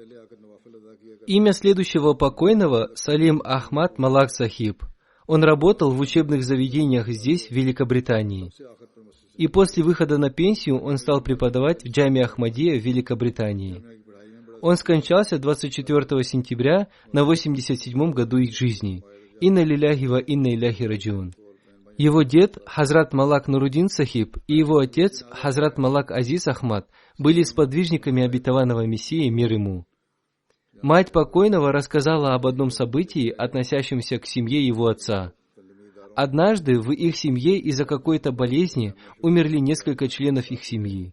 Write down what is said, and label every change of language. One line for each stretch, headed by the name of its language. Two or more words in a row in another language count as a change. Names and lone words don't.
Russian: Имя следующего покойного — Салим Ахмад Малак Сахиб. Он работал в учебных заведениях здесь, в Великобритании. И после выхода на пенсию он стал преподавать в Джами Ахмадия в Великобритании. Он скончался 24 сентября на 87-м году их жизни.
Arabic: إنا لله وإنا إليه راجعون.
Russian: Его дед, Хазрат Малак Нуруддин Сахиб, и его отец, Хазрат Малак Азиз Ахмад, были сподвижниками обетованного Мессии, мир ему. Мать покойного рассказала об одном событии, относящемся к семье его отца. Однажды в их семье из-за какой-то болезни умерли несколько членов их семьи.